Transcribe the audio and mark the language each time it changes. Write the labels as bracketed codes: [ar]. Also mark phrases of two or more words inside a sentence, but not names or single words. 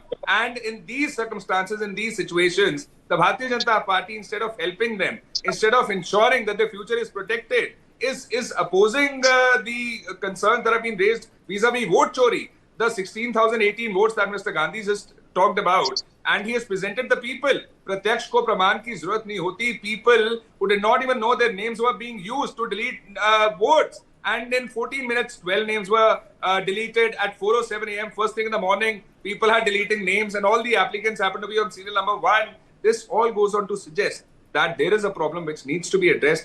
[en] And in these circumstances, in these situations, the Bharatiya Janata Party, instead of helping them, instead of ensuring that their future is protected, is opposing the concerns that have been raised vis-a-vis vote-chori. The 16,018 votes that Mr. Gandhi just talked about, and he has presented the people. [hi] प्रत्यक्ष को प्रमाण की ज़रूरत नहीं होती. [en] People who did not even know their names were being used to delete votes. And in 14 minutes, 12 names were deleted at 4:07 a.m. First thing in the morning, people are deleting names, and all the applicants happen to be on serial number 1. This all goes on to suggest that there is a problem which needs to be addressed.